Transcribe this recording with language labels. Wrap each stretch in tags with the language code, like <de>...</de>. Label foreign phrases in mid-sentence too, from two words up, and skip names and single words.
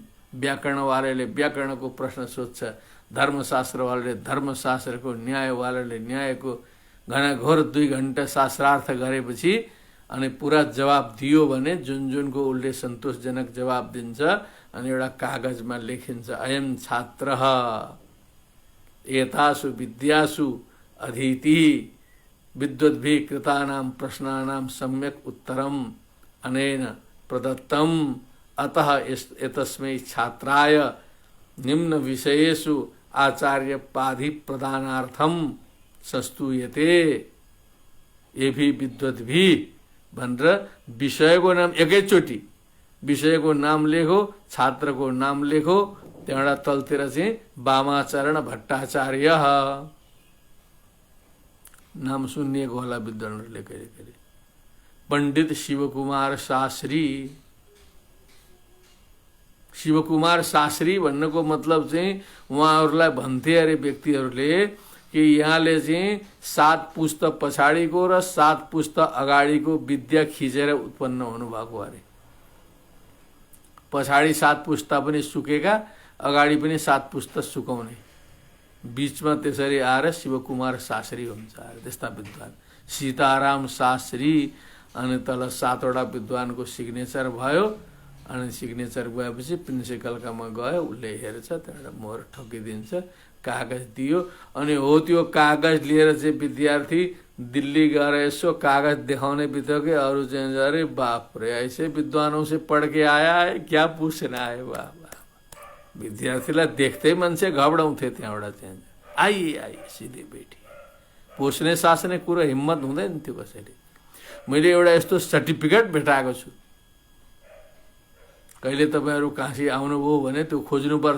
<ne>व्याकरणवालाले व्याकरणको प्रश्न सोध्छ, धर्मशास्त्रवालाले धर्मशास्त्रको, न्यायवालाले न्यायको घनाघोर 2 घन्टा शास्त्रार्थ गरेपछि अनि पुरा जवाब दियो भने जुनको उसले सन्तोषजनक जवाब दिन्छ अनि एउटा कागजमा लेखिन्छ,</ne> <sa>अयम छात्रः एतासु विद्यासु अधीति विद्वद्भिः कृतानां प्रश्नानां सम्यक् उत्तरम् अनेन प्रदत्तम्, अतः एतस्मै छात्राय निम्न विषयेषु आचार्य पाधि प्रदानार्थम संस्तूयते।</sa> <hi>ये भी</hi> <ne>विद्वद्भिः भनेर विषयको नाम एकैचोटि, विषयको नाम लेखो, छात्रको नाम लेखो, त्यहाँबाट तलतिर चाहिँ वामाचरण भट्टाचार्य नाम सुनिएको होला विद्वानहरूले कहिले कहिले। पण्डित शिवकुमार शास्त्री। शिवकुमार शास्त्री भन्नको मतलब चाहिँ उहाँहरूलाई भन्थे अरे व्यक्तिहरूले कि यहाँले चाहिँ 7 पुस्त पछाडिको र 7 पुस्त अगाडिको विद्या खिचेर उत्पन्न हुनुभएको अरे। पछाडि 7 पुस्ता पनि सुकेका, अगाडि पनि 7 पुस्ता सुकाउने, बीचमा त्यसरी आएर शिवकुमार शास्त्री हुन्छ अरे। त्यस्ता विद्वान सीताराम शास्त्री। अनि तल 7 वटा विद्वानको सिग्नेचर भयो। अनि सिग्नेचर गएपछि प्रिन्सिपलकामा गयो, उसले हेर्छ, त्यहाँबाट मोहर ठोकिदिन्छ, कागज दियो। अनि हो त्यो कागज लिएर चाहिँ विद्यार्थी दिल्ली गएर यसो कागज देखाउने बित्तिकै अरू चाहिँ अरे बाप रे,</ne> <hi>ऐसे विद्वानों से पढ़ के आया है, क्या पूछना है। वाह वाह,</hi> <ne>विद्यार्थीलाई देख्दै मान्छे घबडाउँथे त्यहाँबाट चाहिँ। आइए सिधै बैठी, पोस्ने सास्ने कुरो हिम्मत हुँदैन थियो कसैले। मैले एउटा यस्तो सर्टिफिकेट भेटाएको छु, कहिले तपाईहरु काशी आउनुभयो भने त्यो खोज्नुपर्छ।</ne>